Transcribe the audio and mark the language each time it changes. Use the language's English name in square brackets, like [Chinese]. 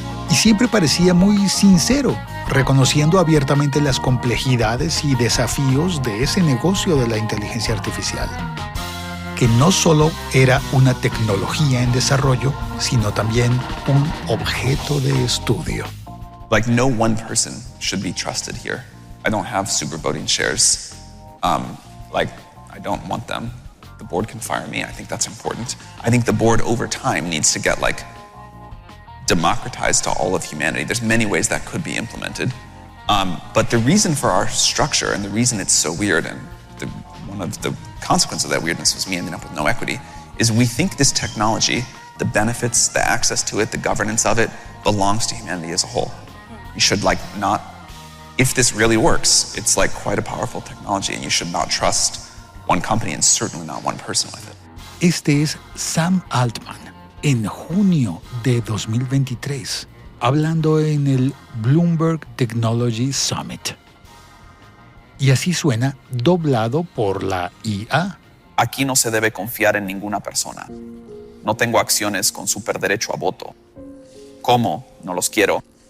[Spanish] y siempre parecía muy sincero, reconociendo abiertamente las complejidades y desafíos de ese negocio de la inteligencia artificial, que no solo era una tecnología en desarrollo, sino también un objeto de estudio. [English] Like, no one person should be trusted here. I don't have super voting shares. I don't want them. The board can fire me. I think that's important. I think the board over time needs to get democratized to all of humanity. There's many ways that could be implemented. But the reason for our structure and the reason it's so weird, and one of the consequences of that weirdness was me ending up with no equity, is we think this technology, the benefits, the access to it, the governance of it, belongs to humanity as a whole. You should not, if this really works, it's quite a powerful technology, and you should not trust one company and certainly not one person with it. [Spanish] Este es Sam Altman en junio de 2023, hablando en el Bloomberg Technology Summit. Y así suena doblado por la IA. Aquí no se debe confiar en ninguna persona. No tengo acciones con superderecho a voto. ¿Cómo? No los quiero.